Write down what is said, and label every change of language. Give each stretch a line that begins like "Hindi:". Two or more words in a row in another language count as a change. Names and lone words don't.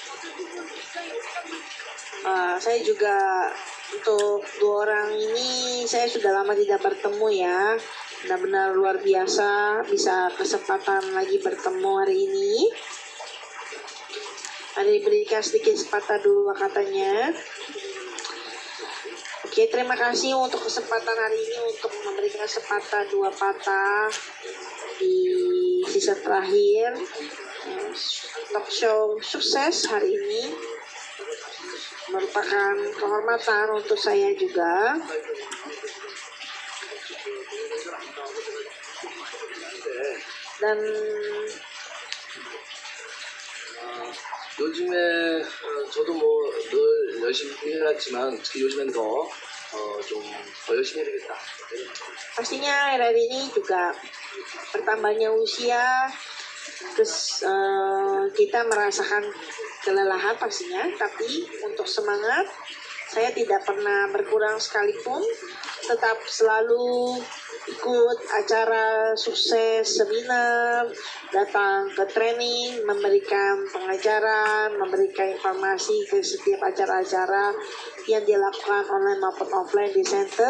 Indonesian: Saya juga untuk dua orang ini saya sudah lama tidak bertemu ya, benar-benar luar biasa bisa kesempatan lagi bertemu hari ini. Ada diberikan sedikit sepatah dua katanya. Oke, terima kasih untuk kesempatan hari ini untuk memberikan sepatah dua patah di season terakhir talk show sukses hari ini. Merupakan kehormatan untuk saya juga. Dan
Korean: 요즘에 저도 뭐 늘 열심히 해왔지만 특히 요즘엔 더 열심히 해야 되겠다.
Indonesian: pastinya akhir ini juga bertambahnya usia, terus kita merasakan kelelahan pastinya, tapi untuk semangat saya tidak pernah berkurang sekalipun, tetap selalu ikut acara sukses, seminar, datang ke training, memberikan pengajaran, memberikan informasi ke setiap acara-acara yang dilakukan online maupun offline di center.